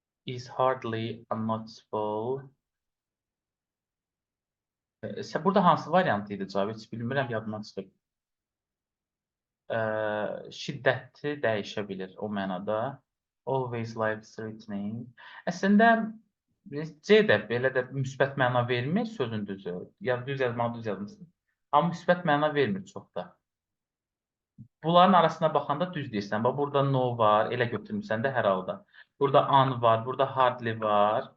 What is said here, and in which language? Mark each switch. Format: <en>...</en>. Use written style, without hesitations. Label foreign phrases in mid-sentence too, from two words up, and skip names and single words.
<en>is hardly unnoticeable.</en> <az>Burada hansı variant idi cavab? Heç bilmirəm, yadımdan çıxıb. Şiddəti dəyişə bilir o mənada.</az> <en>Always life threatening.</en> <az>Əslində C də belə də müsbət məna vermir sözün düzü. Ya düz yazmalı düz yazmısın. Amma müsbət məna vermir çox da. Bunların arasına baxanda düz deyirsən. Bax burada no var, elə götürmüsən də hər halda. Burada an var, burada hardly var.</az>